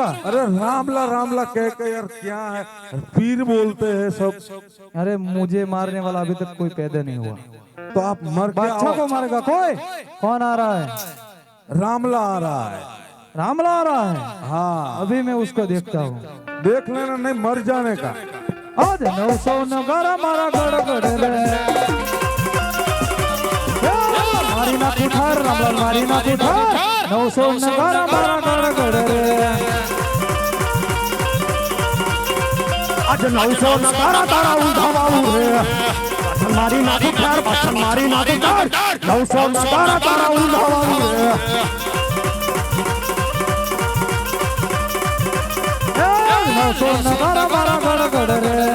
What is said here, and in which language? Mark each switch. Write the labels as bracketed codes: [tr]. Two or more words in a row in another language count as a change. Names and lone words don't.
[hi] अरे रामला रामला कह के यार क्या है, पीर बोलते हैं सब। अरे मुझे मारने वाला अभी तक कोई पैदा नहीं हुआ। तो आप मर के बादशाह को आओ। मारेगा कोई? कौन आ रहा है? रामला आ रहा है। रामला आ रहा है? हाँ अभी मैं उसको देखता हूँ। देख लेना, नहीं मर जाने का। [gu] આજ 900 નગારા મારા ગડ ગડ રે, મારી ના કુઠાર રામલાલ, મારી ના કુઠાર। 900 નગારા મારા ગડ ગડ રે, आज 900 નગારા તારા ઊંધાવાળું રે પાછળ મારી નાખું ઠાર, પાછળ મારી નાખું ઠાર 900 નગારા તારા ઊંધાવાળું રે 900 નગારા મારા ગડ ગડ રે,